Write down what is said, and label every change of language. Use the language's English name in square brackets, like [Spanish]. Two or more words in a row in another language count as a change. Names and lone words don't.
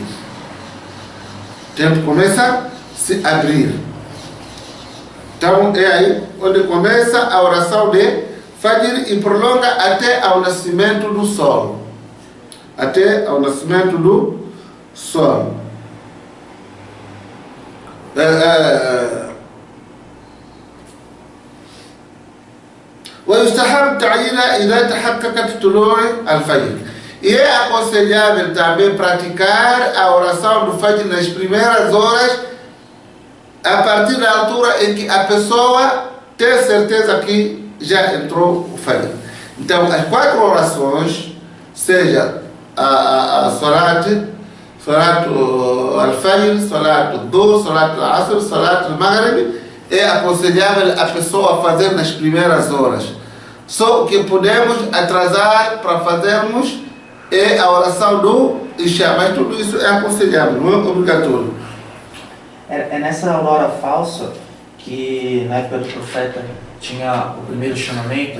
[Portuguese] O tempo começa a se abrir. Então é aí onde começa a oração de Fajr e prolonga até ao nascimento do sol. Até ao nascimento do sol. [Arabic] ويستحب تعيينها إذا تحققت طلوع الفجر. [Portuguese] E é aconselhável também praticar a oração do Fajr nas primeiras horas, a partir da altura em que a pessoa tem certeza que já entrou o Fajr. Então, as 4 orações, seja a [Arabic] صلاة الفجر, صلاة الظهر, صلاة العصر, صلاة المغرب, [Portuguese] é aconselhável a pessoa fazer nas primeiras horas. Só o que podemos atrasar para fazermos é a oração do Isha, mas tudo isso é aconselhável, não é obrigatório. É nessa aurora falsa que na época do profeta tinha o primeiro chamamento?